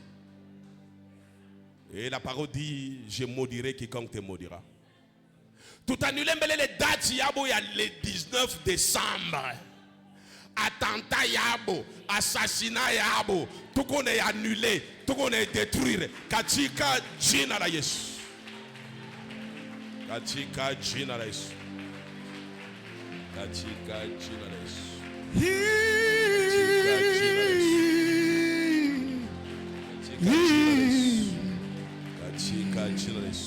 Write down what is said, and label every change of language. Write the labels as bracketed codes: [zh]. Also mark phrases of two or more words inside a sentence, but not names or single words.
[fr] Et la parole dit, je maudirai quiconque te maudira. Tout annulé, mais les dates, il y a le 19 décembre. Attentat yabo, assassinat yabo, tout qu'on est annulé, tout qu'on est détruit. [sw] Katika jina la Yesu. Katika jina la Yesu. Katika jina la Yesu. Katika jina la Yesu.